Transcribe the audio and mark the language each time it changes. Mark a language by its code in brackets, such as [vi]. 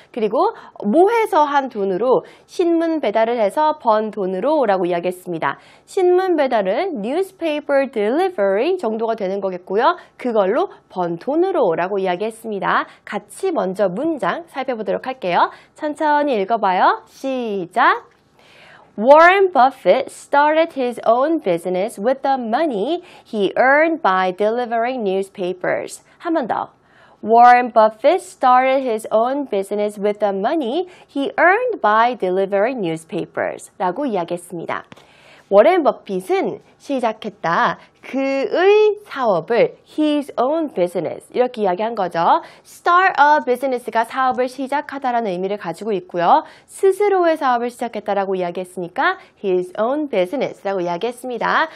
[ko] 그리고 뭐 해서 한 돈으로 신문 배달을 해서 번 돈으로 라고 이야기했습니다. 신문 배달은 [en] newspaper delivery [ko] 정도가 되는 거겠고요. 그걸로 번 돈으로 라고 이야기했습니다. 같이 먼저 문장 살펴보도록 할게요. 천천히 읽어봐요. 시작! [en] Warren Buffett started his own business with the money he earned by delivering newspapers. [ko] 한 번 더. [en] Warren Buffett started his own business with the money he earned by delivering newspapers. [ko] 라고 이야기했습니다. 워렌 버핏은 시작했다. 그의 사업을 [en] his own business [ko] 이렇게 이야기한 거죠. [en] start a business [ko] 가 사업을 시작하다라는 의미를 가지고 있고요. 스스로의 사업을 시작했다라고 이야기했으니까 [en] his own business [ko] 라고 이야기했습니다.